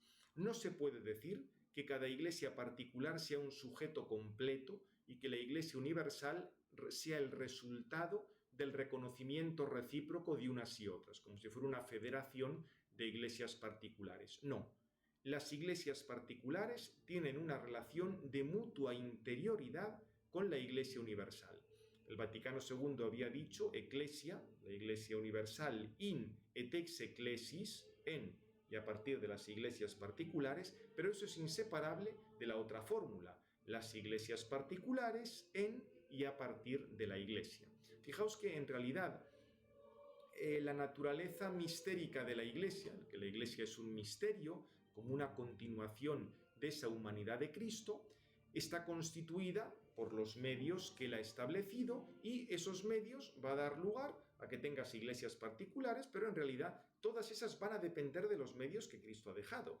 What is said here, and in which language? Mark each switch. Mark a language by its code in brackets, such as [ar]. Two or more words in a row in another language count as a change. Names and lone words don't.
[es] No se puede decir que cada iglesia particular sea un sujeto completo y que la Iglesia Universal sea el resultado del reconocimiento recíproco de unas y otras, como si fuera una federación de iglesias particulares. No, las iglesias particulares tienen una relación de mutua interioridad con la Iglesia Universal. El Vaticano II había dicho Ecclesia, la Iglesia Universal, [la] in et ex ecclesis, [es] en y a partir de las iglesias particulares, pero eso es inseparable de la otra fórmula, las iglesias particulares en y a partir de la iglesia. Fijaos que en realidad la naturaleza mistérica de la iglesia, que la iglesia es un misterio, como una continuación de esa humanidad de Cristo, está constituida por los medios que él ha establecido y esos medios va a dar lugar a que tengas iglesias particulares, pero en realidad todas esas van a depender de los medios que Cristo ha dejado.